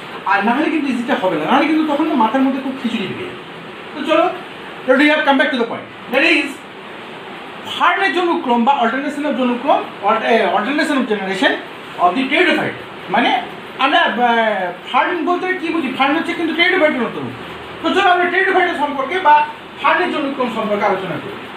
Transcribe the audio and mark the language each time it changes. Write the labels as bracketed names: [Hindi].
[Bangla] আর না হলে কিন্তু ইজিটা হবে না, নাহলে কিন্তু তখন মাথার মধ্যে খুব খিচুড়ি ঢুকে যাবে। তো চলো, [English] let me have come back to the point. That is, [Bangla] ফার্নের জনুক্রম বা alternation of জনুক্রম, alternation of generation of the pteridophyte. মানে আমরা ফার্ন বলতে কি বুঝি? ফার্ন হচ্ছে কিন্তু টেরিডোফাইটের মতো। তো চলো আমরা টেরিডোফাইটের সম্পর্কে বা ফার্নের জনুক্রম সম্পর্কে আলোচনা করি।